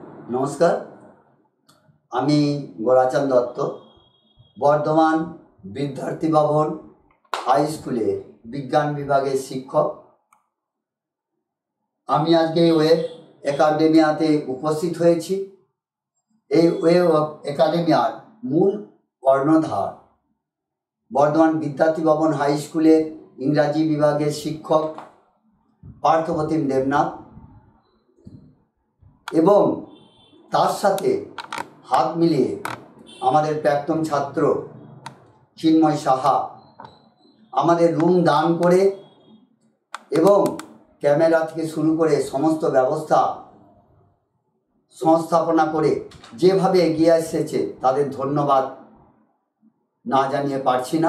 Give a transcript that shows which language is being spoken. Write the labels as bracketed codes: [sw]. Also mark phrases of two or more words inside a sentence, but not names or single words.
[bn] নমস্কার আমি গোরাচাঁদ দত্ত বর্ধমান বিদ্যার্থী ভবন হাই স্কুলে বিজ্ঞান বিভাগে শিক্ষক। আমি আজকে ওয়েব একাডেমিয়াতে উপস্থিত হয়েছি। এই ওয়েব একাডেমিয়ার মূল কর্ণধার বর্ধমান বিদ্যার্থী ভবন হাই স্কুলের ইংরাজি বিভাগের শিক্ষক পার্থপ্রতিম দেবনাথ এবং তার সাথে হাত মিলিয়ে আমাদের প্রাক্তন ছাত্র চিন্ময় সাহা আমাদের রুম দান করে এবং ক্যামেরা থেকে শুরু করে সমস্ত ব্যবস্থা সংস্থাপনা করে যেভাবে এগিয়ে এসেছে তাদের ধন্যবাদ না জানিয়ে পারছি না।